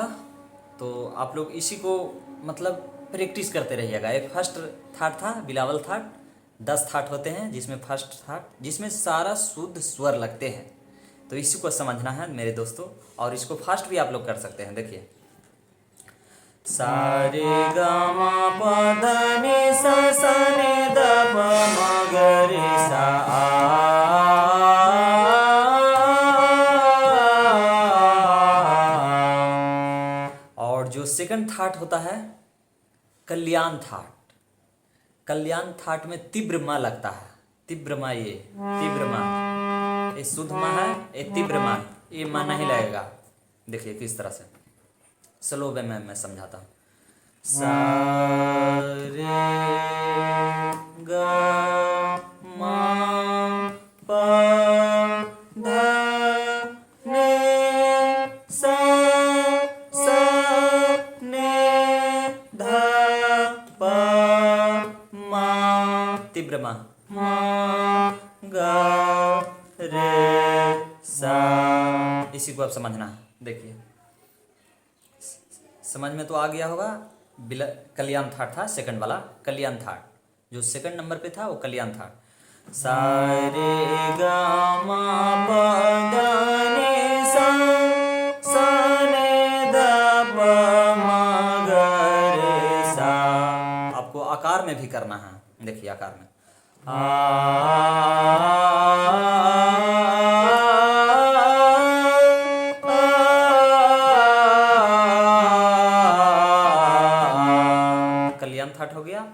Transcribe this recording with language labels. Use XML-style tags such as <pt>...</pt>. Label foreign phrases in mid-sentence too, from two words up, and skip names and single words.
<hi>तो आप लोग इसी को मतलब प्रैक्टिस करते रहिएगा। एक फर्स्ट थाट था बिलावल थाट, 10 थाट होते हैं जिसमें फर्स्ट थाट जिसमें सारा शुद्ध स्वर लगते हैं। तो इसी को समझना है मेरे दोस्तों, और इसको फास्ट भी आप लोग कर सकते हैं। देखिए सा रे ग म प ध नि सा नि ध प म ग रे सा और जो सेकंड थाट होता है कल्याण थाट। कल्याण थाट में तीव्र मा लगता है। तीव्र मा, ये तीव्र मा, ये शुद्ध मा है, ये तीव्र मा, ये मा नहीं लगेगा। देखिए किस तरह से</hi> <en>slow way</en> <hi>में मैं समझाता हूँ। सा रे ग मा पा धा नी सा, सा नी ध प मा, तीव्र मा, मा ग रे सा। इसी को आप समझना है। देखिए समझ में तो आ गया होगा। कल्याण थाट था सेकंड वाला, कल्याण थाट जो</hi> <en>second number</en> <hi>पे था वो कल्याण थाट। सा रे ग मा प ध नि सा, सा नि ध प म ग रे सा। आपको आकार में भी करना है। देखिए आकार में कल्याण थाट हो गया।</hi>